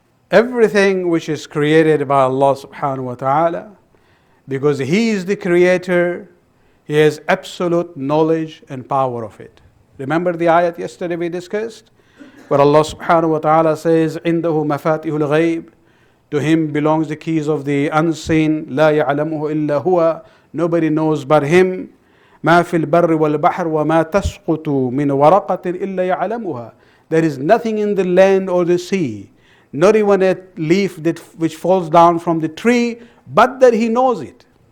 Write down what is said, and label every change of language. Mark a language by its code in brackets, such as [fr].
[en] Everything which is created by Allah subhanahu wa ta'ala, because He is the creator, He has absolute knowledge and power of it. Remember the ayat yesterday we discussed? Where Allah subhanahu wa ta'ala says, [ar] عِنْدَهُ مَفَاتِحُ الْغَيْبِ, [en] to Him belongs the keys of the unseen, [ar] لَا يَعْلَمُهُ إِلَّا هُوَ, [en] nobody knows but Him. [ar] ما في البر والبحر وما تسقط من ورقة إلا يعلمها. [en] There is nothing in the land or the sea, not even a leaf which falls down from the tree, but that He knows it.